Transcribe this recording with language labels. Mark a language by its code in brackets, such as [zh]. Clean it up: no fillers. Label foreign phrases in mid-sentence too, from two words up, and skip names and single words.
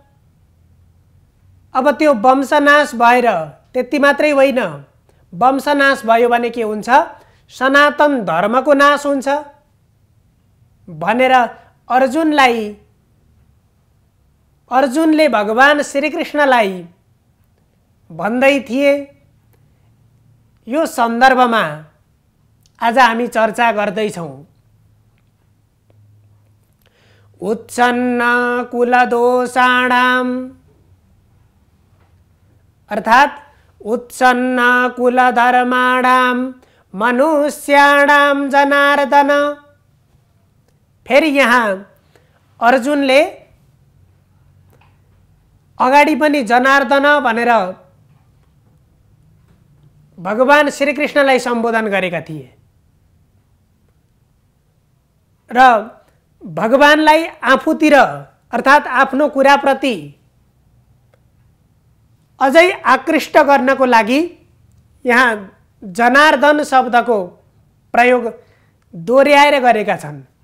[ne] अब त्यो वंशनाश भएर त्यति मात्रै होइन, वंशनाश भयो भने के हुन्छ, सनातन धर्मको नाश हुन्छ भनेर अर्जुनले भगवान श्रीकृष्णलाई भन्दै थिए। यो सन्दर्भमा आज हामी चर्चा गर्दैछौं। [sa] उत्सन्न कुलदोषाणाम अर्थात् उत्सन्न कुलधर्माणाम मनुष्याणाम जनार्दन। [ne] फेरि यहाँ अर्जुनले अगाडि पनि जनार्दन भनेर भगवान श्रीकृष्णलाई सम्बोधन गरेका थिए र भगवानलाई आफूतिर अर्थात् आफ्नो कुराप्रति अझै आकृष्ट गर्नको लागि यहाँ जनार्दन शब्दको प्रयोग दोहोर्याएर गरेका छन्।